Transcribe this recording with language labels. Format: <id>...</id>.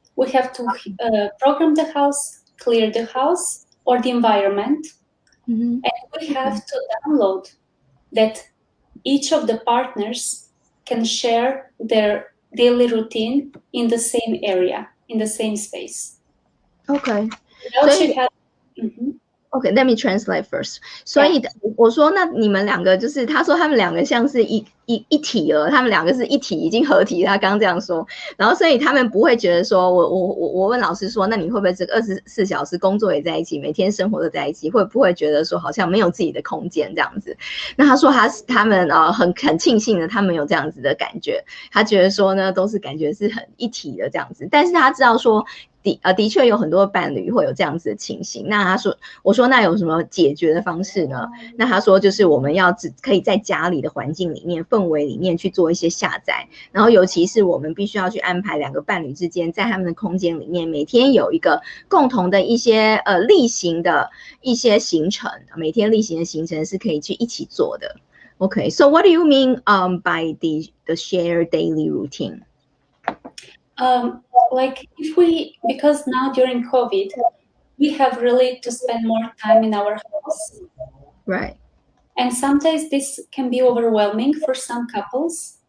<en>We have to program the house, clear the house or the environment, and we have to download that each of the partners can share their daily routine in the same area, in the same space. Okay. Okay, let me translate first.</en> <zh>所以我说，那你们两个就是他说他们两个像是一体了，他们两个是一体，已经合体。他刚刚这样说，然后所以他们不会觉得说，我问老师说，那你会不会这个24小时工作也在一起，每天生活都在一起，会不会觉得说好像没有自己的空间这样子？那他说他们很庆幸的，他们有这样子的感觉，他觉得说呢，都是感觉是很一体的这样子，但是他知道说。的确有很多伴侣会有这样子的情形。那我说那有什么解决的方式呢？那他说就是我们要可以在家里的环境里面、氛围里面去做一些下载，然后尤其是我们必须要去安排两个伴侣之间在他们的空间里面每天有一个共同的一些例行的一些行程，每天例行的行程是可以去一起做的。</zh> <en>Okay, so what do you mean by the shared daily routine? Like because now during COVID, we have really to spend more time in our house. Right. And sometimes this can be overwhelming for some couples.</en>